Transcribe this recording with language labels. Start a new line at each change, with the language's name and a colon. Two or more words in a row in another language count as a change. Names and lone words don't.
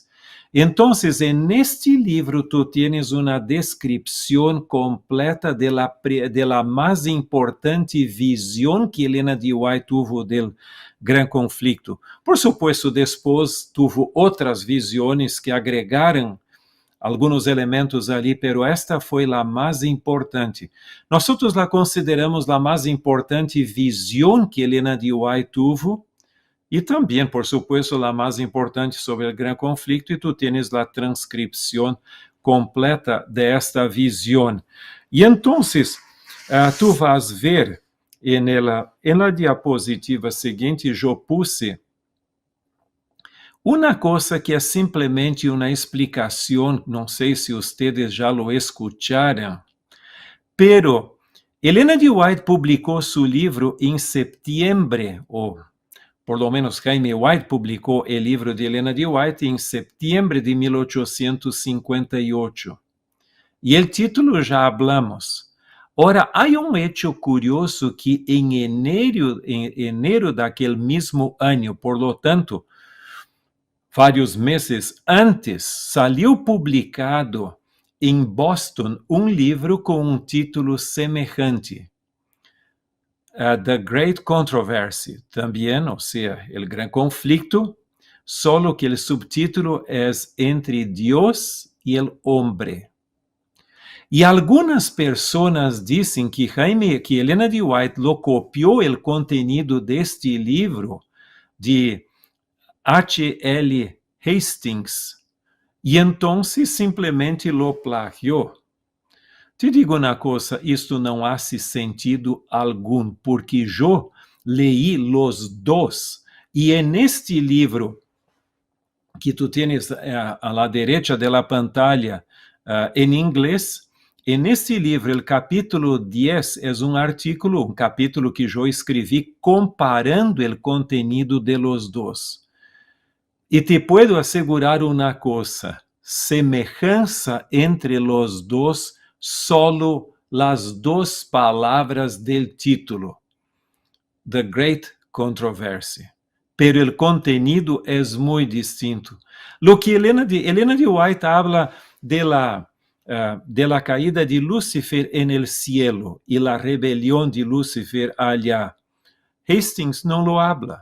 Spanish: Entonces, en este libro tú tienes una descripción completa de la más importante visión que Elena de White tuvo del gran conflicto. Por supuesto, después tuvo otras visiones que agregaron algunos elementos ali, pero esta
Portuguese: foi a mais importante. Nós
Spanish: la consideramos
Portuguese: a mais importante visão que Elena de White tuvo, e também,
Spanish: por supuesto,
Portuguese: a mais importante sobre o
Spanish: gran conflicto,
Portuguese: e tu tienes a transcrição completa de esta visão. E então,
Spanish: tu vas ver en la diapositiva seguinte, eu puse una cosa que es simplemente una explicación, no sé si ustedes ya lo escucharon, pero Elena de White publicó su libro en septiembre, o por lo menos Jaime White publicó el libro de Elena de White en septiembre de 1858. Y el título ya hablamos. Ahora, hay un hecho curioso que en enero de aquel mismo año, por lo tanto, vários meses antes, salió publicado
Portuguese: em Boston um livro com um título
Spanish: semejante,
English: The Great Controversy,
Portuguese: também, ou seja, El Gran Conflicto, solo que o subtítulo é Entre Dios e el Hombre. E algumas pessoas dizem que Elena de White lo copiou o contenido deste livro de H.L. Hastings, e então simplesmente lo plagiou.
Spanish: Te digo
Portuguese: uma coisa, isto não
Spanish: hace sentido algum, porque eu leí los dos,
Portuguese: e neste livro
Spanish: que tu tienes a la derecha de la pantalla en inglés, en este libro, el capítulo 10 es un artículo, un capítulo que yo escribí comparando el contenido de los dos. E te puedo asegurar
Portuguese: uma coisa, semelhança
Spanish: entre los dos, solo las dos palavras del título,
English: The Great Controversy.
Spanish: Pero el contenido es muy distinto. Lo que Elena de White habla de la caída de Lúcifer en el cielo y la rebelión de Lúcifer allá, Hastings no lo habla.